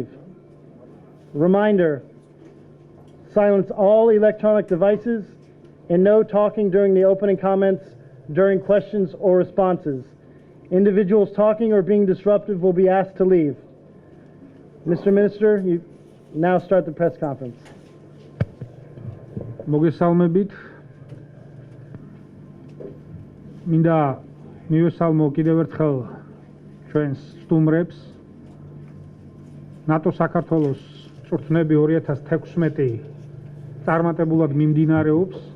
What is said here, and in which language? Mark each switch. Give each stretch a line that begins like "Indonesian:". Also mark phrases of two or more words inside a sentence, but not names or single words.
English: Reminder, silence all electronic devices and no talking during the opening comments, during questions or responses. Individuals talking or being disruptive will be asked to leave. Mr. Minister, you now start the press conference.
Georgian: მოგესალმებით. მინდა მივესალმო კიდევ ერთხელ ჩვენს სტუმრებს. ნატო საქართველოს წვრთნები 2016 წარმატებულად მიმდინარეობს.